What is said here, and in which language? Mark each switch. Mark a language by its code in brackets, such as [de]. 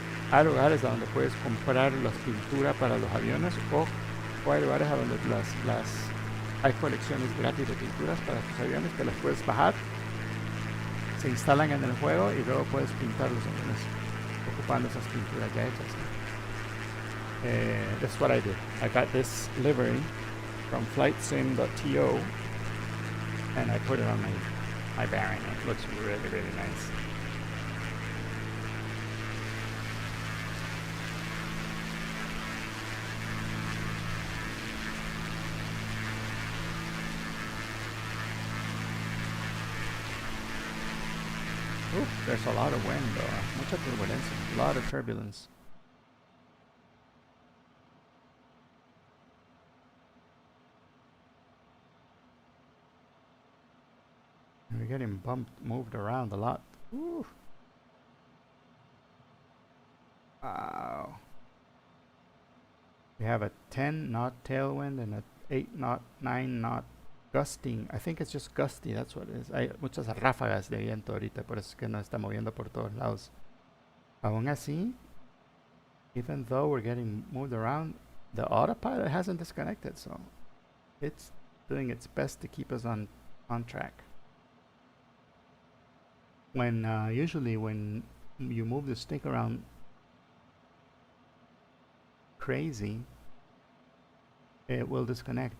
[es] Hay lugares donde puedes comprar las pinturas para los aviones, o hay lugares donde hay colecciones gratis de pinturas para tus aviones que las puedes bajar, se instalan en el juego y luego puedes pintar los aviones ocupando esas pinturas ya hechas. [en] That's what I did. I got this livery from flightsim.to, and I put it on my Baron. It looks really, really nice. Oof, there's a lot of wind, [es] mucha turbulencia, [en] a lot of turbulence. We're getting moved around a lot. Ooh. Wow. We have a 10 knot tailwind and a 8 knot, 9 knot gusting. I think it's just gusty, that's what it is. [es] Hay muchas ráfagas de viento ahorita, por eso es que nos está moviendo por todos lados. Aún así, [en] even though we're getting moved around, the autopilot hasn't disconnected, so it's doing its best to keep us on track. When usually when you move the stick around crazy, it will disconnect.